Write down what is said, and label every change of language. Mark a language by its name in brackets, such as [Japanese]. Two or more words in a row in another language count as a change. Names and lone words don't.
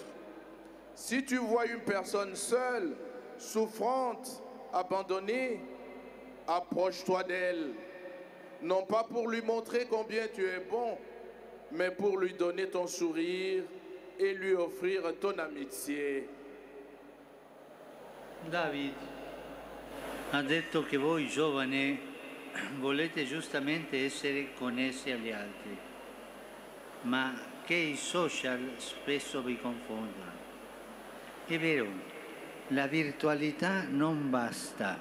[French] Si tu vois une personne seule, souffrante, abandonnée, approche-toi d'elle. Non pas pour lui montrer combien tu es bon, mais pour lui donner ton sourire et lui offrir ton amitié. [Italian] David ha detto che voi giovani volete giustamente essere connessi agli altri, ma che i social spesso vi confondono. È vero, la virtualità non basta.